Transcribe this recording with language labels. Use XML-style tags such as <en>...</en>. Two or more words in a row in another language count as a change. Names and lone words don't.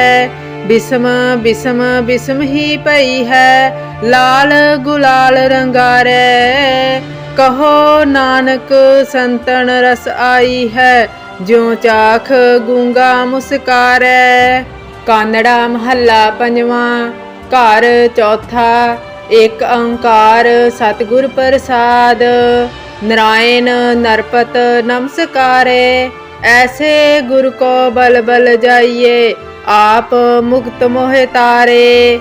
<pa>ਬਿਸਮ ਬਿਸਮ ਬਿਸਮ ਹੀ ਭਈ ਹੈ, ਲਾਲ ਗੁਲਾਲ ਰੰਗਾਰੇ। ਕਹੁ ਨਾਨਕ ਸੰਤਨ ਰਸੁ ਆਈ ਹੈ, ਜਿਉ ਚਾਖਿ ਗੂੰਗਾ ਮੁਸਕਾਰੈ। ਕਾਨੜਾ ਮਹੱਲਾ ਪੰਜਵਾਂ। ਘਰ ਚੌਥਾ। ਇੱਕ ਓੰਕਾਰ ਸਤਿਗੁਰ ਪ੍ਰਸਾਦ। ਨਾਰਾਇਣ ਨਰਪਤ ਨਮਸਕਾਰੇ। ਐਸੇ ਗੁਰ ਕੋ ਬਲ ਬਲ ਜਾਈਏ, ਆਪ ਮੁਕਤ ਮੋਹਿ ਤਾਰੇ।</pa>